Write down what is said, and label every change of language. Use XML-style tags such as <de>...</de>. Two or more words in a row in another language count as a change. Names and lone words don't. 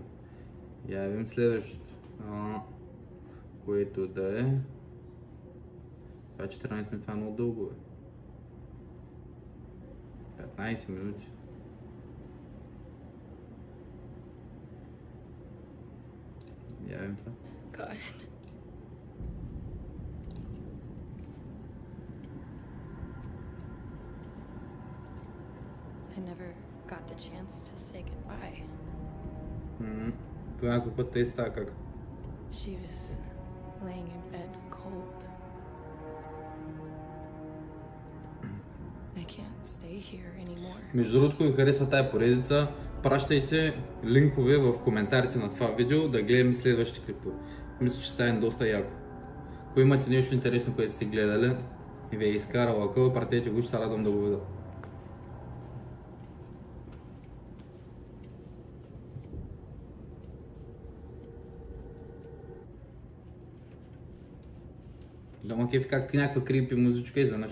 <bg>Я видим следващото. Което да е. Това 14 минути, това много дълго е. 15 минути. Я видим това.</bg> <en>God. I never got the chance to say goodbye.</en> <bg>Това някой път те става как?</bg> <en>She was laying in bed cold. I can't stay here anymore.</en> <bg>Между другото, ако ви харесва тая поредица, пращайте линкове в коментарите на това видео да гледаме следващите клипове. Мисля, че стане доста яко. Ако имате нещо интересно, което сте гледали и ви е изкарал акъл, пратете го, ще се радвам да го видя. Дома кефи как някаква крипи музичка изведнъж.</bg>